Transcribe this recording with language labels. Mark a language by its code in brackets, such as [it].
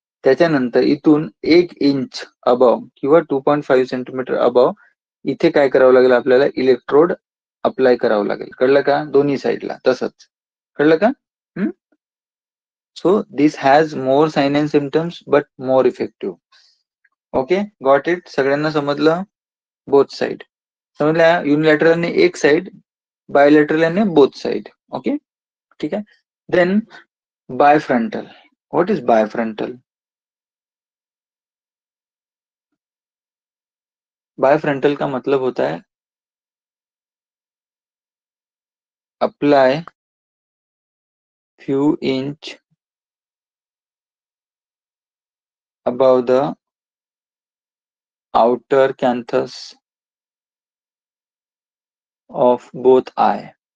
[mr] त्याच्यानंतर इथून 1 inch above किंवा 2.5 सेंटीमीटर अबव इथे काय करावं लागेल आपल्याला? इलेक्ट्रोड अप्लाय करावं लागेल। कळलं का? दोन्ही साईडला तसंच, कळलं का? [en] So this has more sign and symptoms but more effective. Okay, got it? [mr] सगळ्यांना समजलं? बोथ साइड समजलं? युनिलॅटरल ने एक साइड, बायलॅटरल ने बोथ साइड। [hi] ओके, ठीक है। [en] Then bifrontal, what is bifrontal? [hi] बायफ्रंटल का मतलब होता है [en] apply few inch above the outer canthus of both eye.